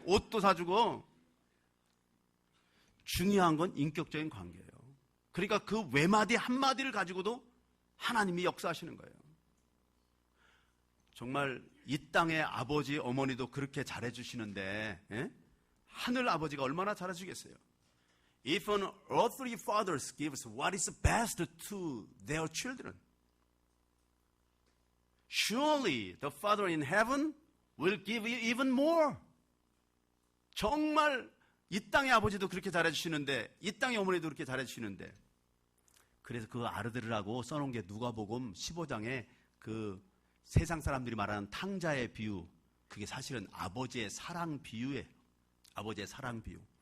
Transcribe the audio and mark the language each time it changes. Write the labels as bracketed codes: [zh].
[ko] 옷도 사주고. 중요한 건 인격적인 관계예요. 그러니까 그 외마디 한마디를 가지고도 하나님이 역사하시는 거예요. 정말 이 땅의 아버지 어머니도 그렇게 잘해주시는데, 에? 하늘 아버지가 얼마나 잘해주겠어요. [en] If an earthly father gives what is best to their children, surely the Father in heaven will give you even more. [ko] 정말 이 땅의 아버지도 그렇게 잘해주시는데, 이 땅의 어머니도 그렇게 잘해주시는데, 그래서 그 알아들으라고 써놓은 게 누가복음 15장에 그 세상 사람들이 말하는 탕자의 비유, 그게 사실은 아버지의 사랑 비유예요. 아버지의 사랑 비유.